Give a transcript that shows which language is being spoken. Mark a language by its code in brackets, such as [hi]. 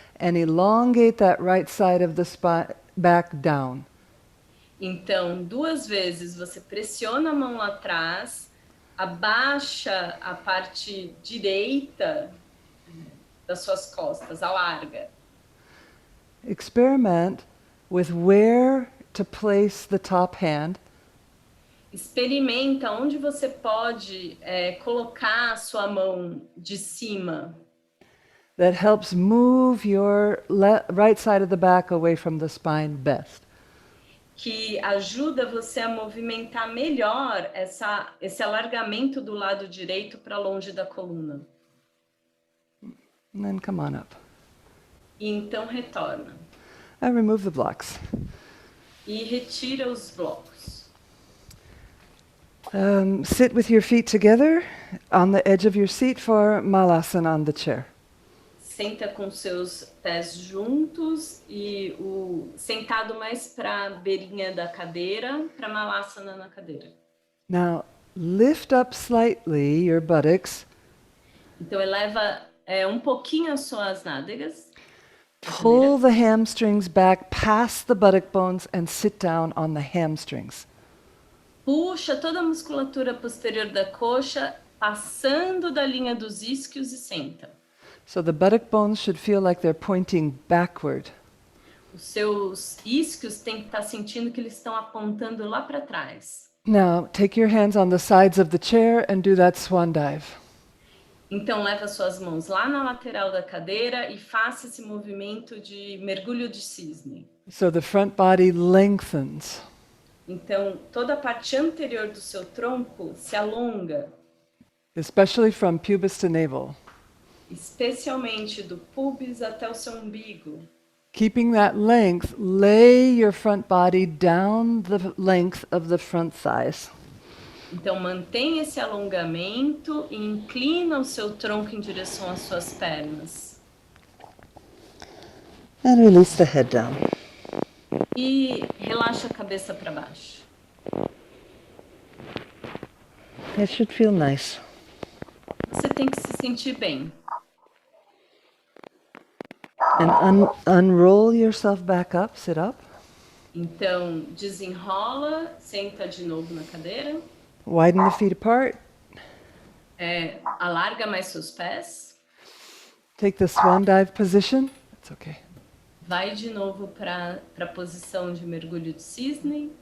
[en] and elongate that right side of the back down. [pt] Então, 2 vezes você pressiona a mão lá atrás, abaixa a parte direita das suas costas, alarga. [en] Experiment with where to place the top hand [pt] Experimenta onde você pode colocar a sua mão de cima, [en] that helps move your right side of the back away from the spine best. [pt] que ajuda você a movimentar melhor esse alargamento do lado direito para longe da coluna. [en] And then come on up. [pt] E então retorna. [en] And remove the blocks. [pt] E retira os blocos. [en] Sit with your feet together on the edge of your seat for Malasana on the chair. [pt] Senta com seus pés juntos e sentado mais para a beirinha da cadeira, para Malasana na cadeira. [en] Now, lift up slightly your buttocks. [pt] Então, eleva um pouquinho as suas nádegas. [en] Pull the hamstrings back past the buttock bones and sit down on the hamstrings. [pt] Puxa toda a musculatura posterior da coxa, passando da linha dos isquios e senta. [en] So the buttock bones should feel like they're pointing backward. [pt] Os seus isquios têm que estar sentindo que eles estão apontando lá para trás. [en] Now, take your hands on the sides of the chair and do that swan dive. [pt] Então, leva suas mãos lá na lateral da cadeira e faça esse movimento de mergulho de cisne. [en] So the front body lengthens. [pt] Então, toda a parte anterior do seu tronco se alonga, [en] Especially from pubis to navel. [pt] especialmente do pubis até o seu umbigo. [en] Keeping that length, lay your front body down the length of the front thighs. [pt] Então, mantenha esse alongamento e inclina o seu tronco em direção às suas pernas. [en] And release the head down. [pt] E relaxa a cabeça para baixo. [en] It should feel nice. [pt] Você tem que se sentir bem. [en] And unroll yourself back up, sit up. [pt] Então, desenrola, senta de novo na cadeira. [en] Widen the feet apart. [pt] Alarga mais seus pés. [en] Take the swan dive position. It's okay. [pt] Vai de novo para a posição de mergulho de cisne.